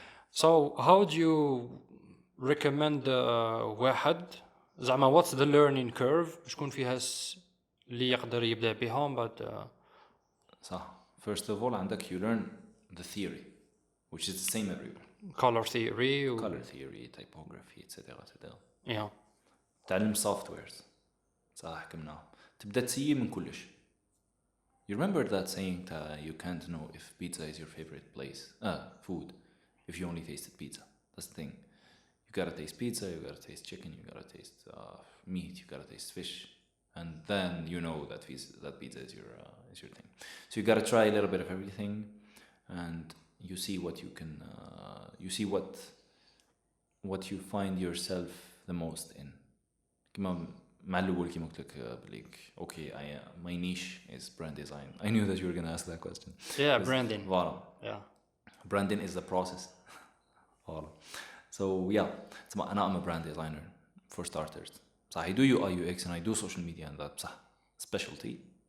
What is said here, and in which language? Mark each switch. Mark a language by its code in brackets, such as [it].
[en] So how do you recommend [ar] واحد زعما [en] what's the learning curve [ar] شكون فيها اللي يقدر يبدأ بها بعد صح. [en] First of all [ar] عندك [en] you learn the theory which is the same everywhere. color theory color theory typography etc. yeah. [ar] تعلم softwares صح كمنا تبدأ تسيي من كلش. [en] You remember that saying that you can't know if pizza is your favorite place food if you only tasted pizza. That's the thing. You gotta taste pizza, you gotta taste chicken, you gotta taste meat, you gotta taste fish, and then you know that pizza is your thing. So you gotta try a little bit of everything, and you see what you can. You see what you find yourself the most in. [ar] كما مع الأول كما قلت لك بليك. [en] Okay, my niche is brand design. I knew that you were gonna ask that question. Yeah, branding. [fr] Voilà. [en] Yeah. branding is the process. So yeah, I'm a brand designer for starters. So I do UI UX and I do social media, and that's specialty.